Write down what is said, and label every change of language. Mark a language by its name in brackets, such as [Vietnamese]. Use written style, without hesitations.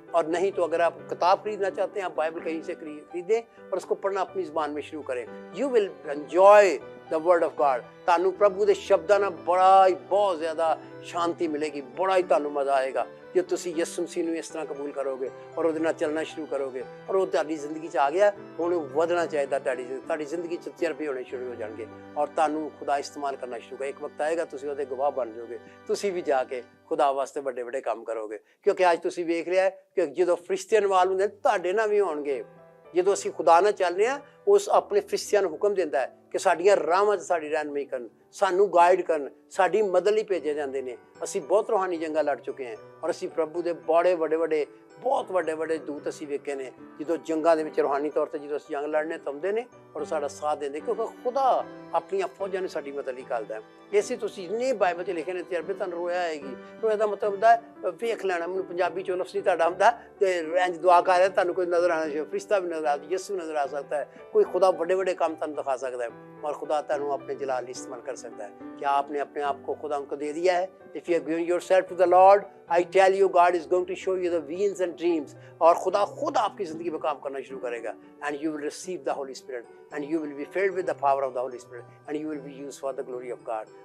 [Hindi] और नहीं तो अगर आप किताब खरीदना चाहते हैं, आप बाइबल कहीं से खरीदें और उसको पढ़ना अपनी जुबान में शुरू करें। [English] You will enjoy the word of God. [Punjabi] तानू प्रभु के शब्दां ना बड़ा ही बहुत ज्यादा शांति मिलेगी, बड़ा ही तानू मजा आएगा जो तुसी यीशु मसीह ਨੂੰ ਇਸ ਤਰ੍ਹਾਂ ਕਬੂਲ ਕਰੋਗੇ और ਉਹਦੇ ਨਾਲ ਚੱਲਣਾ ਸ਼ੁਰੂ ਕਰੋਗੇ, और ਉਹ ਤੁਹਾਡੀ ਜ਼ਿੰਦਗੀ 'ਚ ਆ ਗਿਆ। ਹੁਣ ਵਧਣਾ ਚਾਹੀਦਾ, ਤੁਹਾਡੀ ਜ਼ਿੰਦਗੀ 'ਚ ਤਜਰਬੇ ਹੋਣੇ ਸ਼ੁਰੂ ਹੋ ਜਾਣਗੇ और ਤੁਹਾਨੂੰ ਖੁਦਾ ਇਸਤੇਮਾਲ ਕਰਨਾ ਸ਼ੁਰੂ ਕਰੇਗਾ। ਇੱਕ ਵਕਤ ਆਏਗਾ ਤੁਸੀਂ ਉਹਦੇ ਗਵਾਹ ਬਣ ਜਾਓਗੇ, ਤੁਸੀਂ ਵੀ ਜਾ ਕੇ ਖੁਦਾ ਵਾਸਤੇ ਵੱਡੇ ਵੱਡੇ ਕੰਮ ਕਰੋਗੇ। ਕਿਉਂਕਿ ਅੱਜ ਤੁਸੀਂ ਵੇਖ ਰਿਹਾ ਕਿ ਜਦੋਂ ਫਰਿਸ਼ਤੇ ਇਨਵਾਲਵ ਹੁੰਦੇ ਤੁਹਾਡੇ ਨਾਲ ਵੀ ਹੋਣਗੇ। ਜਦੋਂ ਅਸੀਂ ਖੁਦਾ ਨਾਲ ਚੱਲ ਰਹੇ ਹਾਂ, ਉਸ ਆਪਣੇ ਫਰਿਸ਼ਤਿਆਂ ਨੂੰ ਹੁਕਮ ਦਿੰਦਾ ਹੈ ਕਿ ਸਾਡੀਆਂ ਰਾਹਾਂ 'ਚ ਸਾਡੀ ਰਹਿਨੁਮਾਈ ਕਰਨ, ਸਾਨੂੰ ਗਾਈਡ ਕਰਨ, ਸਾਡੀ ਮਦਦ ਲਈ ਭੇਜੇ ਜਾਂਦੇ ਨੇ। ਅਸੀਂ ਬਹੁਤ ਰੂਹਾਨੀ ਜੰਗਾਂ ਲੜ ਚੁੱਕੇ ਹਾਂ, ਔਰ ਅਸੀਂ ਪ੍ਰਭੂ ਦੇ ਬੜੇ ਵੱਡੇ ਬਹੁਤ ਵੱਡੇ ਦੂਤ ਅਸੀਂ ਵੇਖੇ ਨੇ ਜਦੋਂ ਜੰਗਾਂ ਦੇ ਵਿੱਚ ਰੂਹਾਨੀ ਤੌਰ ਤੇ ਜਦੋਂ ਅਸੀਂ ਜੰਗ ਲੜਨੇ ਤੁੰਦੇ ਨੇ ਔਰ ਸਾਡਾ ਸਾਥ ਦਿੰਦੇ, ਕਿਉਂਕਿ ਖੁਦਾ ਆਪਣੀਆਂ ਫੌਜਾਂ ਨੂੰ ਸਾਡੀ ਮਦਦ ਲਈ ਕਰਦਾ ਹੈ। ਇਸੇ ਤੁਸੀਂ ਜਿੰਨੇ ਬਾਈਬਲ 'ਚ ਲਿਖੇ ਨੇ ਤਜਰਬੇ ਤੁਹਾਨੂੰ ਰੋਇਆ ਆਏਗੀ। ਰੋਇਆ ਦਾ ਮਤਲਬ ਹੁੰਦਾ ਵੇਖ ਲੈਣਾ। ਮੈਨੂੰ ਪੰਜਾਬੀ 'ਚ ਲਫ਼ਜ਼ ਨਹੀਂ ਤੁਹਾਡਾ ਹੁੰਦਾ ਤੇ ਇੰਜ ਦੁਆ ਕਰ ਰਿਹਾ, ਤੁਹਾਨੂੰ ਕੋਈ ਨਜ਼ਰ ਆਣਾ ਚਾਹੀਦਾ, ਫਰਿਸ਼ਤਾ ਵੀ ਨਜ਼ਰ ਆ, ਯਿਸੂ ਨਜ਼ਰ ਆ ਸਕਦਾ है, [Hindi] कोई खुदा बड़े काम तुम दिखा सकता है, और खुदा तुम अपने जलाल इस्तेमाल कर सकता है। क्या आपने अपने आप को खुदा उनको दे दिया है? [English] If you are giving yourself to the Lord, I tell you God is going to show you the visions and dreams, [Hindi] और खुदा खुद आपकी जिंदगी में काम करना शुरू करेगा, [English] and you will receive the Holy Spirit, and you will be filled with the power of the Holy Spirit, and you will be used for the glory of God।